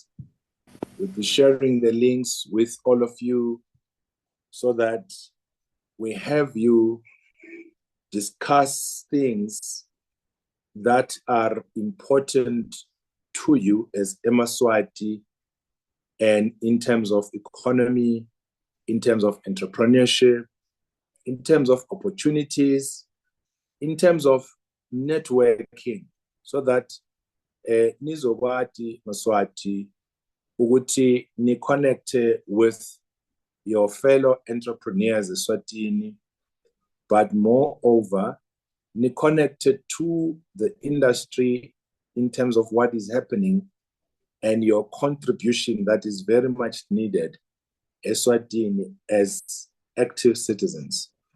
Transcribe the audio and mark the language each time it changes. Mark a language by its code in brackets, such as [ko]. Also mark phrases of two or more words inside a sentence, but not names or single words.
[en] We'll be sharing the links with all of you so that we have you discuss things that are important to you as eMaSwati, and in terms of economy, in terms of entrepreneurship, in terms of opportunities, in terms of networking, so that nizokwazi Maswati [ss] ukuthi ni [en] connect with your fellow entrepreneurs eSwatini, but moreover, ni connected to the industry in terms of what is happening and your contribution that is very much needed eSwatini as active citizens.